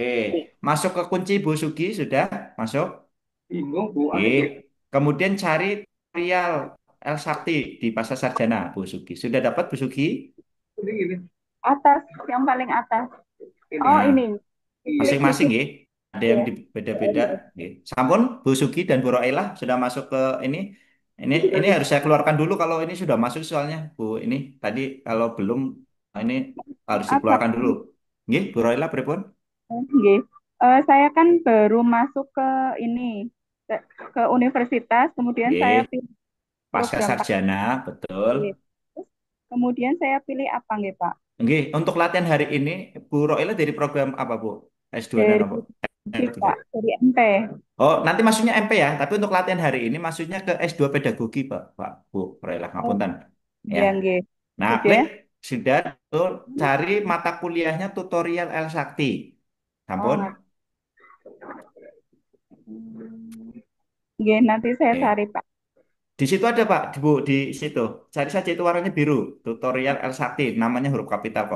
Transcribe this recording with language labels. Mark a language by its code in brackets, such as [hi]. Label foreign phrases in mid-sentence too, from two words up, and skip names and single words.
[id] Masuk ke kunci Bu Sugi sudah masuk? Bingung, Bu. Oke. Kemudian cari tutorial El Sakti di Pasar Sarjana Bu Sugi. Sudah dapat Bu Sugi? Atas, yang paling atas. Oh, Nah, ini. masing-masing Executive. ya. Ada yang Ya. beda-beda. Nggih. Sampun Bu Sugi dan Bu Roailah sudah masuk ke ini. Ini harus saya keluarkan dulu kalau ini sudah masuk soalnya Bu. Ini tadi kalau belum ini harus Apa? dikeluarkan dulu. Nggih, Bu Roailah pripun? Nggih. Saya kan baru masuk ke ini, ke, ke universitas, kemudian saya Nggih, pilih pasca program sarjana, betul. PAKG. Terus kemudian saya pilih apa nggih, Pak? Nggih, untuk latihan hari ini Bu Roailah dari program apa Bu? S2 dan Dari apa? Pak, dari MP. Oh, nanti maksudnya MP ya, tapi untuk latihan hari ini maksudnya ke S2 pedagogi, Pak, Pak, Bu, Roailah, Oh, ngapunten. Ya. iya nggih. Nah, Sudah. klik sudah tuh cari mata kuliahnya tutorial El Sakti. Oh, Sampun? nggih, nanti saya Oke. cari, Pak. Di situ ada Pak, Bu, di situ. Cari saja itu warnanya biru, tutorial El Sakti, namanya huruf kapital kok.